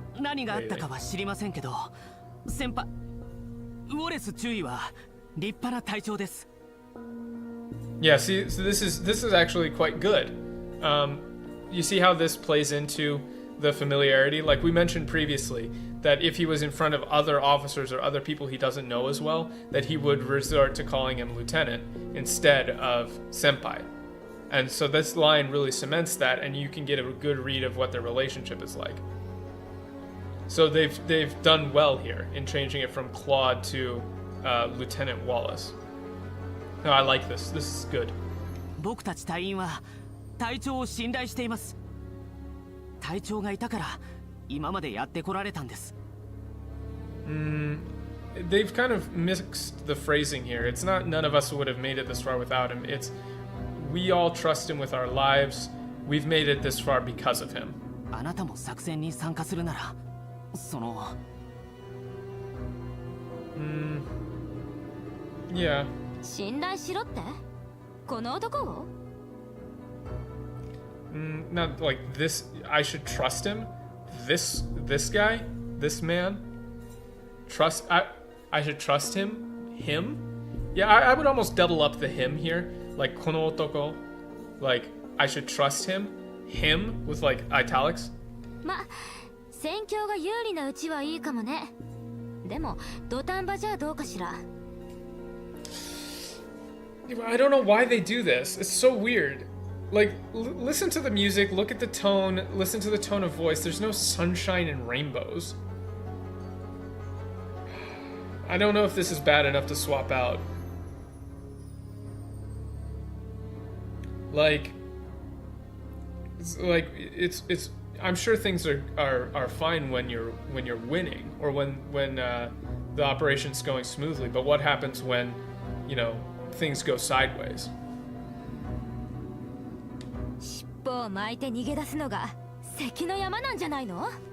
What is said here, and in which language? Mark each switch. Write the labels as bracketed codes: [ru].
[ja] 何があったかは知りませんけど、先輩ウォレス中尉は立派な隊長です。 [en] Yeah, see, so this is actually quite good. You see how this plays into the familiarity? Like we mentioned previously, that if he was in front of other officers or other people he doesn't know as well, that he would resort to calling him lieutenant instead of senpai. And so this line really cements that, and you can get a good read of what their relationship is like. So they've done well here in changing it from Claude to Lieutenant Wallace. No, I like this. This is good. [ja] 僕たち隊員は隊長を信頼しています。隊長がいたから今までやってこられたんです。 [en] They've kind of mixed the phrasing here. It's not none of us would have made it this far without him. It's we all trust him with our lives. We've made it this far because of him. [ja] あなたも作戦に参加するなら、その。 [en] Yeah. [ja] 信頼しろって？この男を？ [en] Not like this. I should trust him. This guy, this man. Trust. I should trust him. Him. Yeah, I would almost double up the him here. Like [ja] kono otoko. [en] Like I should trust him. Him with like italics. [ja] ま、戦況が有利なうちはいいかもね。でも土壇場じゃどうかしら。 [en] I don't know why they do this. It's so weird. Like, listen to the music, look at the tone, listen to the tone of voice. There's no sunshine and rainbows. I don't know if this is bad enough to swap out. Like, it's. I'm sure things are fine when you're winning or when the operation's going smoothly. But what happens when, you know, things go sideways? [ja] 尻尾を巻いて逃げ出すのが関の山なんじゃないの？